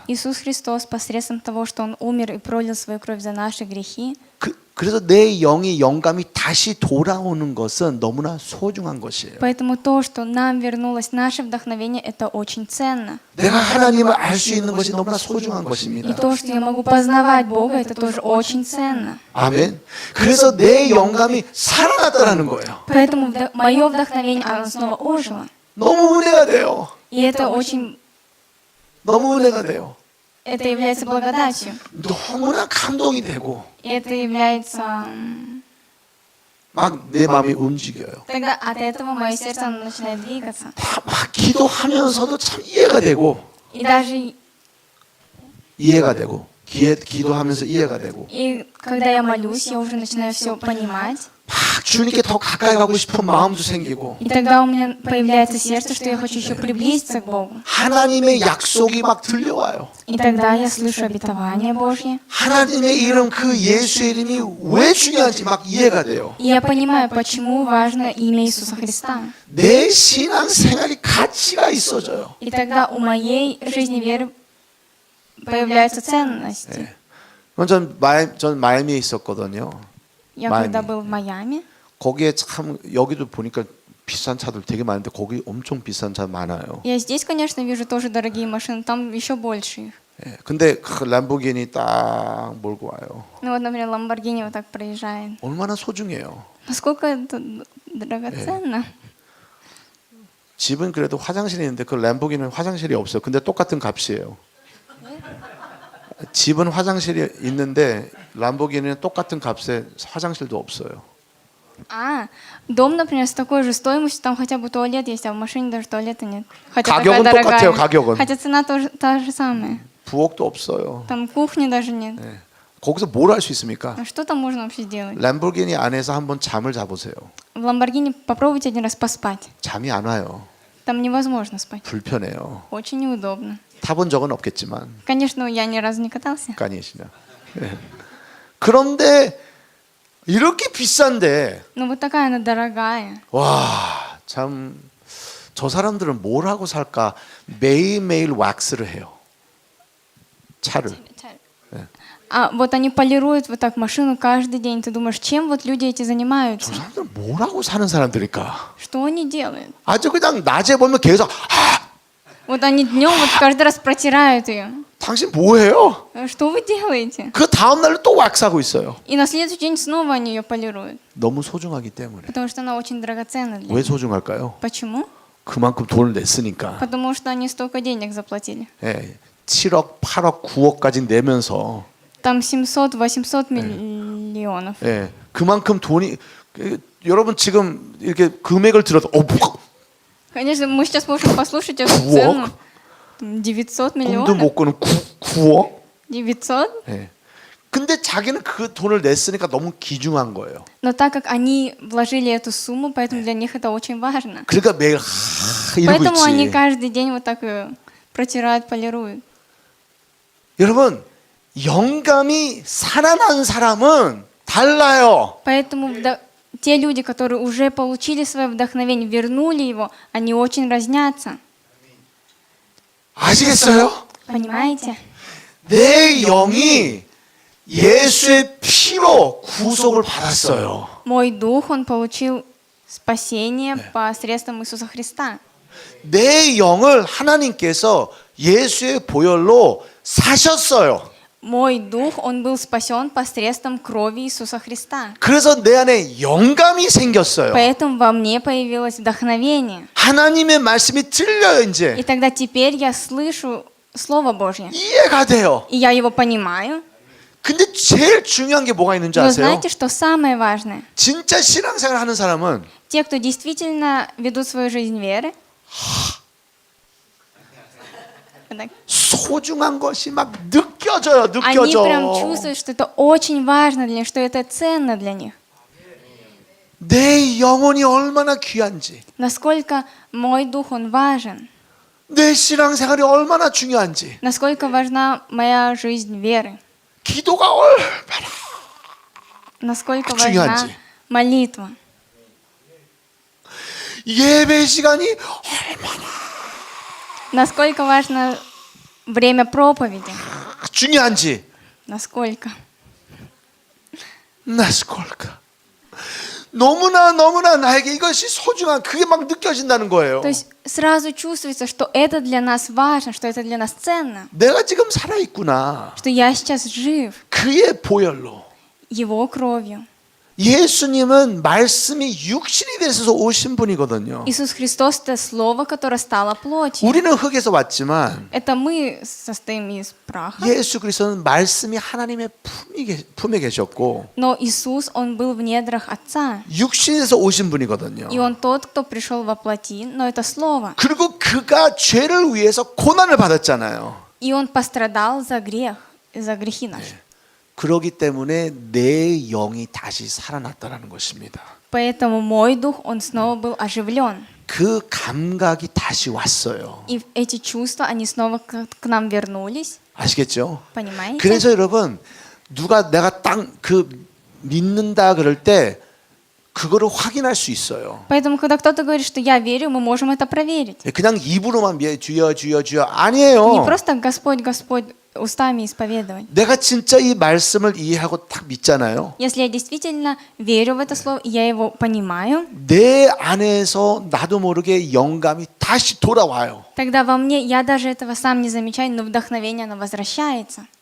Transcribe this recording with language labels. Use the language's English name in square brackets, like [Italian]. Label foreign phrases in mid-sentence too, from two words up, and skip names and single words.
[Russian] Иисус Христос посредством того, что Он умер и пролил свою кровь за наши грехи, [Korean] 그래서 내 영이 영감이 다시 돌아오는 것은 너무나 소중한 것이에요. [Russian] поэтому то, что нам вернулось наше вдохновение, это очень ценно. [Korean] 내가 하나님을 알 수 있는 것이 너무나 소중한 [Russian] И [Korean] 것입니다. [Russian] то, что я могу познавать Бога, это тоже очень ценно. [Korean] 아멘. 그래서 내 영감이 살아났다는 거예요. [Russian] Поэтому мое вдохновение, оно снова ожило. [Korean] 너무 은혜가 돼요. [Russian] И это очень, [Korean] 너무 은혜가 돼요. [Russian] это является благодатью. [Korean] 너무나 감동이 되고 [Russian] И это является... [Korean] 막 내 마음이 움직여요. [Russian] Тогда от этого мое сердце оно начинает двигаться. [Korean] 막 기도하면서도 참 이해가 되고 [Russian] И даже [Korean] 기도하면서 이해가 되고 [Russian] и когда я молюсь, я уже начинаю все понимать. [Korean] 막 주님께 더 가까이 가고 싶은 마음도 생기고 [Russian] И тогда у меня появляется сердце, что я хочу еще приблизиться к Богу. [Korean] 하나님의 약속이 막 들려와요. [Russian] И тогда я слышу обетование Божье. [Korean] 하나님의 이름 그 예수의 이름이 왜 중요한지 막 이해가 돼요. [Russian] И я понимаю, почему важно имя Иисуса Христа. [Korean] 내 신앙 생활이 가치가 있어져요. [Russian] И тогда у моей жизни веры появляются ценности. [Korean] 전 마이애미에 있었거든요. [Russian] Я Майами. когда был в Майами, [Korean] 거기에 참 여기도 보니까 비싼 차들 되게 많은데 거기 엄청 비싼 차 많아요. [Russian] Я здесь, конечно, вижу тоже дорогие машины, там еще больше их. [Korean] 예, 근데 그 람보르기니 딱 몰고 와요. [Russian] Ну вот, например, Lamborghini вот так проезжает. [Korean] 얼마나 소중해요. [Russian] Насколько это драгоценно. [Korean] 집은 그래도 화장실이 있는데 그 람보르기니는 화장실이 없어요. 근데 똑같은 값이에요. 집은 화장실이 있는데 람보르기니는 똑같은 값에 화장실도 없어요. [Russian] Дом, например, с такой же стоимостью, там хотя бы туалет есть, а в машине даже туалета нет. Хотя [Korean] 가격은 [Russian] такая [Korean] 똑같아요, [Russian] дорогая. [Korean] 가격은. [Russian] Хотя цена тоже та же самая. [Korean] 부엌도 없어요. [Russian] Там кухни даже нет. [Korean] 예. 거기서 뭘 할 수 있습니까? [Russian] А что там можно вообще сделать? [Korean] 람보르기니 안에서 한번 잠을 자보세요. [Russian] В Lamborghini попробуйте один раз поспать. [Korean] 잠이 안 와요. [Russian] Там невозможно спать. [Korean] 불편해요. [Russian] Очень неудобно. [Korean] 타본 적은 없겠지만 [Russian] Конечно, я ни разу не катался. [Korean] 아니시냐. 예. 그런데 이렇게 비싼데 [Russian] Но вот такая она дорогая. [Korean] 와, 참 저 사람들은 뭘 하고 살까? 매일매일 왁스를 해요. 차를. [Russian] А вот они полируют вот так машину каждый день. Ты думаешь, чем вот люди эти [Korean] 저 [Russian] занимаются? [Korean] 사람들은 뭘 하고 사는 사람들일까? [Russian] Что они делают? [Korean] 아주 그냥 낮에 보면 계속 [Russian] Вот они днем вот каждый раз протирают ее. [Korean] 당신 뭐 해요? [Russian] Что вы делаете? [Korean] 그 다음 날로 또 왁스하고 있어요. [Russian] И на следующий день снова они ее полируют. [Korean] 너무 소중하기 때문에. [Russian] Потому что она очень драгоценна для [Korean] 왜 [Russian] них. [Korean] 소중할까요? [Russian] Почему? [Korean] 그만큼 돈을 냈으니까. [Russian] Потому что они столько денег заплатили. [Korean] 예, 7억, 8억, 9억까지 내면서 [Russian] Там 700-800 миллионов. [Korean] 예, 그만큼 돈이 여러분 지금 이렇게 금액을 들어도 [Russian] Конечно, мы сейчас можем послушать эту Куок? цену. Там 900 [Korean] 꿈도 [Russian] миллионов. [Korean] 못 꾸는 9억? [Russian] 900. [Korean] 예. 근데 자기는 그 돈을 냈으니까 너무 귀중한 거예요. [Russian] Но так как они вложили эту сумму, поэтому для них это очень важно. [Korean] 그러니까 매일 이러고 [Russian] Поэтому они [Korean] 있지. [Russian] каждый день вот так протирают, полируют. [Korean] 여러분 영감이 살아난 사람은 달라요. [Russian] Поэтому те люди, которые уже получили свое вдохновение, вернули его, они очень разнятся. [Korean] 아시겠어요? [Russian] Понимаете? [Korean] 내 영이 예수의 피로 구속을 받았어요. [Russian] Мой дух, он получил спасение посредством Иисуса Христа. [Korean] 내 영을 하나님께서 예수의 보혈로 사셨어요. [Russian] Мой дух, он был спасен посредством крови Иисуса Христа. [Korean] 그래서 내 안에 영감이 생겼어요. [Russian] Поэтому во мне появилось вдохновение. [Korean] 하나님의 말씀이 들려요, 이제. [Russian] И тогда теперь я слышу Слово Божье. [Korean] 이해가 돼요. [Russian] И я его понимаю. [Korean] 근데 제일 중요한 게 뭐가 있는지 [Russian] Но [Korean] 아세요? [Russian] знаете, что самое важное? [Korean] 진짜 신앙생활 하는 사람은 [Russian] Те, кто действительно ведут свою жизнь веры, [Korean] 소중한 것이 막 느껴져요. [Russian] они прям [Korean] 느껴져. [Russian] чувствуют, что это очень важно для них, что это ценно для них. [Korean] 내 영혼이 얼마나 귀한지, [Russian] Насколько мой дух, он важен. [Korean] 내 신앙생활이 얼마나 중요한지, [Russian] Насколько важна моя жизнь веры. [Korean] 기도가 얼마나 [Russian] Насколько [Korean] 중요한지. [Russian] важна молитва. [Korean] 예배 시간이 [Russian] Насколько важно время проповеди. [Korean] 중요한지. [Russian] Насколько. 나스콜까. [Korean] 너무나 나에게 이것이 소중한 그게 막 느껴진다는 거예요. [Russian] То есть сразу чувствуется, что это для нас важно, что это для нас ценно. [Korean] 내가 지금 살아 있구나. [Russian] Что я сейчас жив [Korean] 그의 보혈로. [Russian] Его кровью. [Korean] 예수님은 말씀이 육신이 돼서 오신 분이거든요. [Russian] Иисус Христос – это Слово, которое стало плотью. [Korean] 우리는 흙에서 왔지만 [Russian] Это мы состоим из праха. [Korean] 예수 그리스도는 말씀이 하나님의 품에 계셨고 [Russian] Но Иисус, Он был в недрах Отца. [Korean] 육신에서 오신 분이거든요. [Russian] И Он тот, кто пришел во плоти, но это Слово. [Korean] 그리고 그가 죄를 위해서 고난을 받았잖아요. [Russian] И Он пострадал за грех, за грехи наши. [Korean] 그러기 때문에 내 영이 다시 살아났다라는 것입니다. [Russian] Поэтому мой дух, он снова был оживлен. [Korean] 그 감각이 다시 왔어요. [Russian] И эти чувства, они снова к нам вернулись. [Korean] 아시겠죠? [Russian] Понимаете? [Korean] 그래서 여러분 누가 내가 딱 그 믿는다 그럴 때 그거를 확인할 수 있어요. [Russian] Поэтому, когда кто-то говорит, что я верю, мы можем это проверить. [Korean] 그냥 입으로만 주여 주여 주여 [Russian] Не [Korean] 아니에요. [Russian] просто Господь, Господь устами исповедовать. [Korean] 내가 진짜 이 말씀을 이해하고 딱 믿잖아요. [Russian] Если я действительно верю в это слово, и я его понимаю, [Korean] 내 안에서 나도 모르게 영감이 다시 돌아와요. [Russian] тогда во мне, я даже этого сам не замечаю, но вдохновение, оно возвращается.